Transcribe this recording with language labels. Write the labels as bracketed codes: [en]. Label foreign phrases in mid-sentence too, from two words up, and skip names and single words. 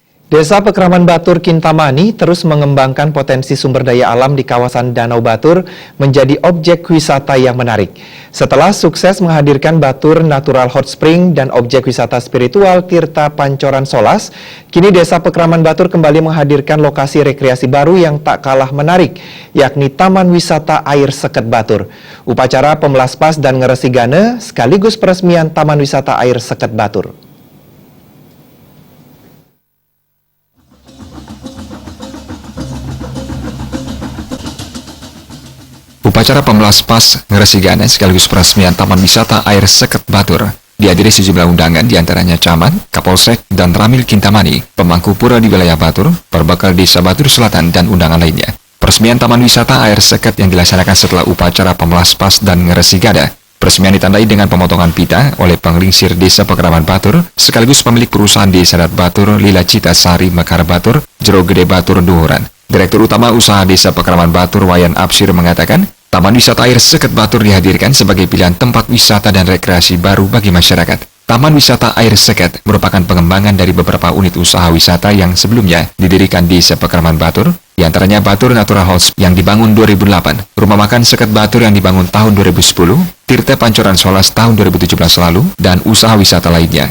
[id] Desa Pekraman Batur Kintamani terus mengembangkan potensi sumber daya alam di kawasan Danau Batur menjadi objek wisata yang menarik. Setelah sukses menghadirkan Batur Natural Hot Spring dan objek wisata spiritual Tirta Pancoran Solas, kini Desa Pekraman Batur kembali menghadirkan lokasi rekreasi baru yang tak kalah menarik, yakni Taman Wisata Air Seket Batur. Upacara Pemelaspas dan Ngeresigane sekaligus peresmian Taman Wisata Air Seket Batur. Upacara Pemelaspas Ngeresigane sekaligus peresmian Taman Wisata Air Seket Batur dihadiri sejumlah undangan diantaranya Camat, Kapolsek, dan Ramil Kintamani, pemangku pura di wilayah Batur, perbekal Desa Batur Selatan, dan undangan lainnya. Peresmian Taman Wisata Air Seket yang dilaksanakan setelah upacara Pemelaspas dan Ngeresigane. Peresmian ditandai dengan pemotongan pita oleh penglingsir Desa Pekraman Batur, sekaligus pemilik perusahaan Desa Adat Batur Lila Cita Sari Mekar Batur, Jero Gede Batur Duhuran. Direktur Utama Usaha Desa Pekraman Batur Wayan Absir mengatakan, Taman Wisata Air Seket Batur dihadirkan sebagai pilihan tempat wisata dan rekreasi baru bagi masyarakat. Taman Wisata Air Seket merupakan pengembangan dari beberapa unit usaha wisata yang sebelumnya didirikan di Desa Pekraman Batur, diantaranya Batur Natural House yang dibangun 2008, Rumah Makan Seket Batur yang dibangun tahun 2010, Tirta Pancoran Solas tahun 2017 lalu, dan usaha wisata lainnya.